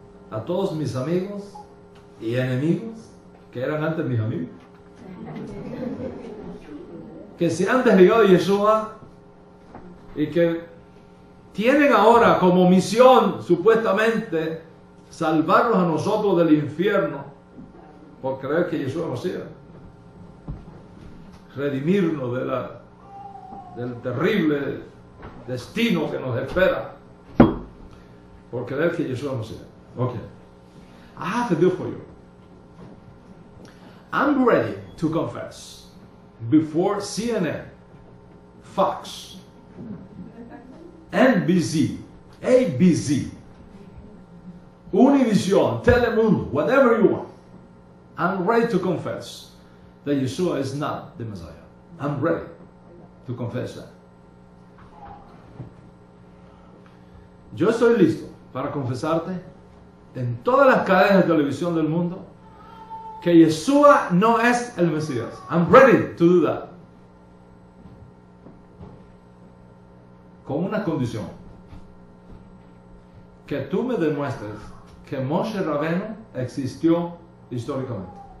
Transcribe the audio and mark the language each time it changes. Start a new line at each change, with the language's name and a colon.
Spanish: A todos mis amigos y enemigos, que eran antes mis amigos, que se han desligado de Yeshua y que tienen ahora como misión, supuestamente, salvarnos a nosotros del infierno por creer que Yeshua nos siga, redimirnos del terrible destino que nos espera por creer que Yeshua nos siga.
English: Okay, I have a deal for you. I'm ready to confess before CNN, Fox, NBC, ABC, Univision, Telemundo, whatever you want. I'm ready to confess that Yeshua is not the Messiah. I'm ready to confess that.
Spanish: Yo estoy listo para confesarte en todas las cadenas de televisión del mundo que Yeshua no es el Mesías.
English: I'm ready to do that.
Spanish: Con una condición: que tú me demuestres que Moshe Rabbeinu existió históricamente.